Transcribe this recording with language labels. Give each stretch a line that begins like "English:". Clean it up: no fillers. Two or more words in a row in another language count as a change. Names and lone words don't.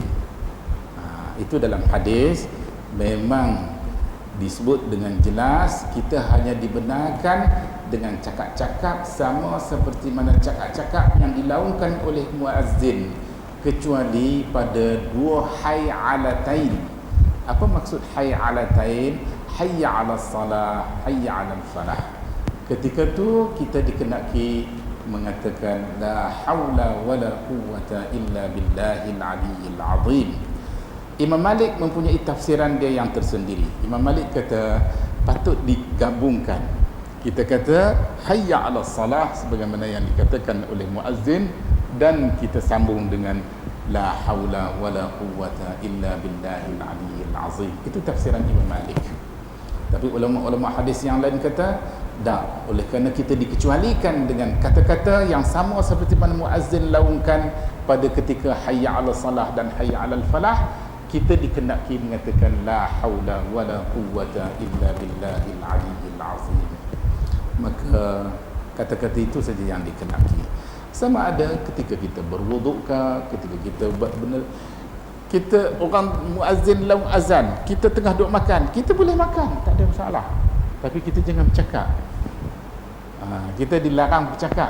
Malay: Itu dalam hadis memang disebut dengan jelas, kita hanya dibenarkan dengan cakap-cakap sama seperti mana cakap-cakap yang dilaungkan oleh muazzin, kecuali pada 2 hay'alatain. Apa maksud hay'alatain?
Arabic: حي على الصلاة، حي على الفلاح.
Malay: Ketika tu kita dikenaki mengatakan
Arabic: لا حول ولا قوة إلا بالله العلي العظيم.
Malay: Imam Malik mempunyai tafsiran dia yang tersendiri. Imam Malik kata patut digabungkan. Kita kata
Arabic: حي على الصلاة
Malay: sebagaimana yang dikatakan oleh muazzin, dan kita sambung dengan
Arabic: لا حول ولا قوة إلا بالله العلي العظيم.
Malay: Itu tafsiran Imam Malik. Tapi ulama-ulama hadis yang lain kata tak, oleh kerana kita dikecualikan dengan kata-kata yang sama seperti mana muazzin laungkan pada ketika
Arabic: حي على الصلاة
Malay: dan
Arabic: حي على الفلاح,
Malay: kita dikenaki mengatakan
Arabic: لا حول ولا قوة إلا بالله العلي العظيم.
Malay: Maka kata-kata itu saja yang dikenaki. Sama ada ketika kita berwuduk ke, ketika kita buat benda kita orang muazzin lau azan, kita tengah duk makan, kita boleh makan, tak ada masalah. Tapi kita jangan bercakap. Kita dilarang bercakap.